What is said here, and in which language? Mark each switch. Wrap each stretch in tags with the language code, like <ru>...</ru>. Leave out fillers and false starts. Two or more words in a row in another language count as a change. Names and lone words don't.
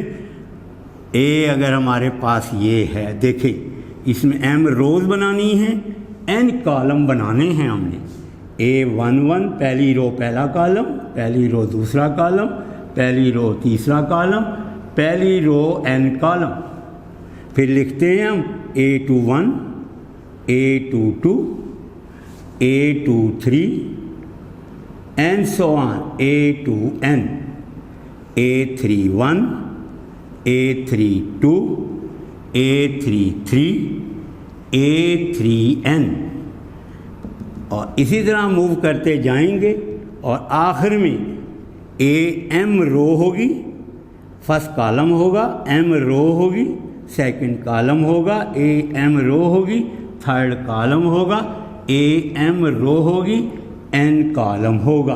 <hi>ए अगर हमारे पास ये है, देखें इसमें M रोज़ बनानी है, N कॉलम बनाने हैं हमने, A11 पहली रो पहला कॉलम, पहली रो दूसरा कॉलम, पहली रो तीसरा कॉलम, पहली रो N कॉलम, फिर लिखते हैं हम A21, A22,</hi> <en>A23 and so on, A2N, A31, A32, A33,</en> <hi>A3N, और इसी तरह मूव करते जाएंगे और आखिर में AM रो होगी,</hi> <en>first column</en> <hi>होगा, M रो होगी,</hi> <en>second column</en> <hi>होगा, AM रो होगी,</hi> <en>third column</en> <hi>होगा, AM रो होगी, N कॉलम होगा।</hi>